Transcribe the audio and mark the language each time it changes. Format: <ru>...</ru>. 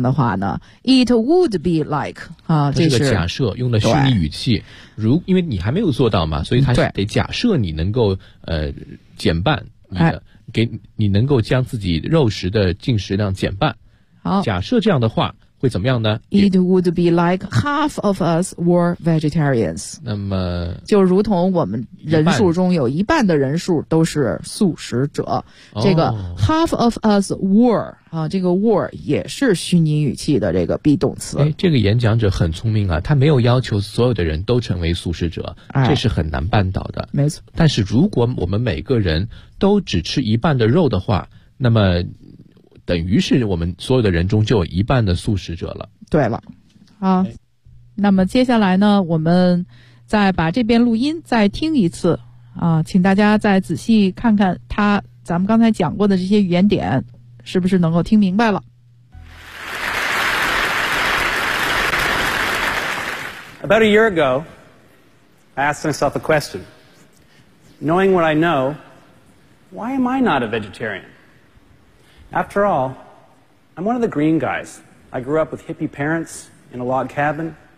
<zh>的话呢</zh> <en>，it would be like 啊，这</en> <zh>是假设用的虚拟语气，如因为你还没有做到嘛，所以他得假设你能够减半你的。给你能够将自己肉食的进食量减半，好，假设这样的话会怎么样呢</zh> <en>？It would be like half of us were vegetarians。</en> <zh>那么就如同我们人数中有一半的人数都是素食者。哦、这个</zh> <en>half of us were</en> <zh>啊，这个 were 也是虚拟语气的这个 be 动词。哎，这个演讲者很聪明啊，他没有要求所有的人都成为素食者，这是很难办到的。哎、没错。但是如果我们每个人都只吃一半的肉的话，那么。等于是我们所有的人中就有一半的素食者了。对了，啊，那么接下来呢，我们再把这边录音再听一次啊，请大家再仔细看看他咱们刚才讲过的这些语言点，是不是能够听明白了</zh> <en>？About a year ago, I asked myself a question. Knowing what I know, why am I not a vegetarian? After all, I'm one of the green guys. I grew up with hippie parents in a log cabin.</en>